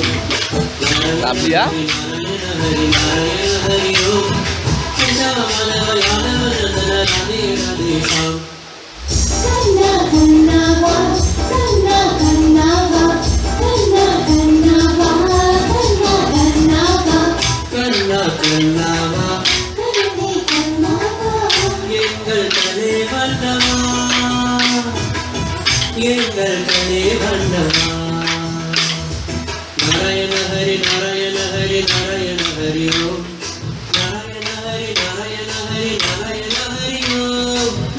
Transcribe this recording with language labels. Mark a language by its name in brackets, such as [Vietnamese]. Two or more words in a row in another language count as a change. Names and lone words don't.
[Sanskrit] Sabia? हरे हरे हरे ॐ केशव माधव यादव नन्दन राधे राधे श्याम [Tamil] கண்ணா கண்ணாவா கண்ணா கண்ணாவா கண்ணா கண்ணாவா கண்ணா கண்ணாவா கண்ணா கண்ணாவா கருணை கண்ணாவா எங்கள் கலை வண்ணவா எங்கள் கலை வண்ணவா நாராயண ஹரி நாராயண ஹரி நாராயண ஹரி ஓம் நாராயண ஹரி நாராயண ஹரி நாராயண ஹரி ஓம்